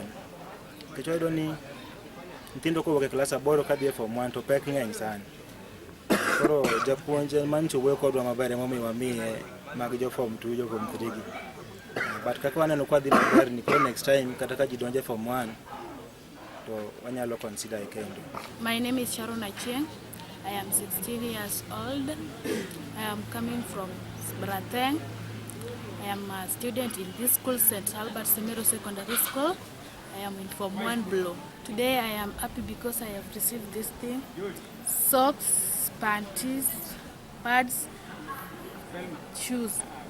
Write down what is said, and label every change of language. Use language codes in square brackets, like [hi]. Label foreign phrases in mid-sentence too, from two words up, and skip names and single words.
[luo] Nikech wayudo ni nyithindo kowuok e klas 8 kadhi e form 1 to pek ng'eny sana. Koro japuonj mancho wuoyo kodwa maber emomiyo miye mag jo form 2, jo form 3 gi. But kaka waneno kwa dhi maber ni ko [en] next time [luo] kata ka ji donje form 1 to wanyalo consider kendo. [en] My name is Sharon Achieng. I am 16 years old. I am coming from Brateng. I am a student in this school, St. Albert Simerro Secondary School. I am in Form 1 Below. Today I am happy because I have received this thing. Socks, panties, pads, shoes.